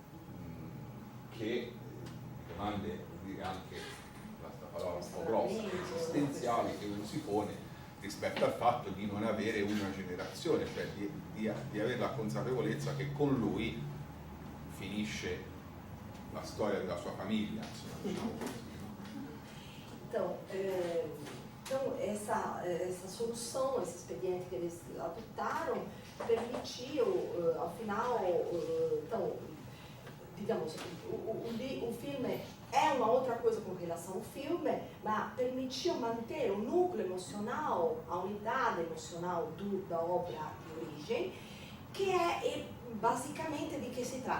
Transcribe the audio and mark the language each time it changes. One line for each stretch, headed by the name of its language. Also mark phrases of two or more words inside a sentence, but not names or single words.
Italian: domande, dire anche questa parola un po' grossa, esistenziali che uno si pone rispetto al fatto di non avere una generazione, cioè di avere la consapevolezza che con lui finisce la storia della sua famiglia, insomma, diciamo così.
Portuguese: Então, Então, essa solução, esse expediente que eles adotaram, permitiu, ao final, então, digamos, o filme é uma outra coisa com relação ao filme, mas permitiu manter o núcleo emocional, a unidade emocional da obra de origem, que é basicamente de que se trata?